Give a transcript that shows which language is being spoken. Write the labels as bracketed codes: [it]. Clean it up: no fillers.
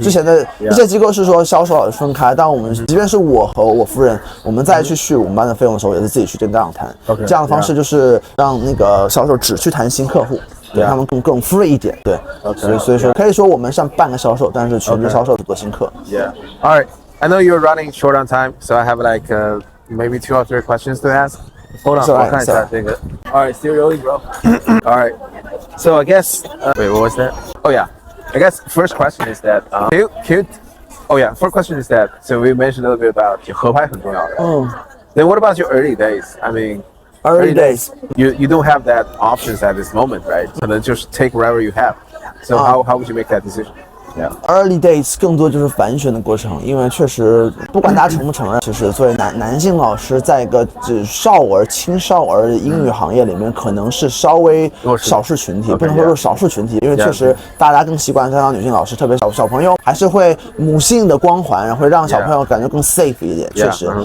[zh] 之前的一些机构是说销售老师分开，但我们即便是我和我夫人，我们再去续我们班的费用的时候，也是自己去跟家长谈。这样的方式就是让那个销售只去谈新客户。对他们更 free 一点，对，所以说可以说我们像半个销售，但是全职销售做新课。 [en] Yeah. All right. I know you're running short on time, so I have like maybe 2 or 3 questions to ask. Hold on. All right, still rolling, bro. All right. So I guess wait, what was that? Oh yeah. I guess first question is that first question is that so we mentioned a little bit about [zh] 合拍很重要的。 [en] Then what about your early days? I mean. Early days, you don't have that options at this moment, right? So then just take whatever you have. So how would you make that decision? Yeah. Early days [zh] 更多就是繁选的过程，因为确实不管大家承不承认，就是作为男性老师，在一个青少儿英语行业里面，可能是稍微少数群体，不能说是少数群体，因为确实大家更习惯当女性老师，特别小朋友还是会母性的光环，然后会让小朋友感觉更 safe 一点，确实。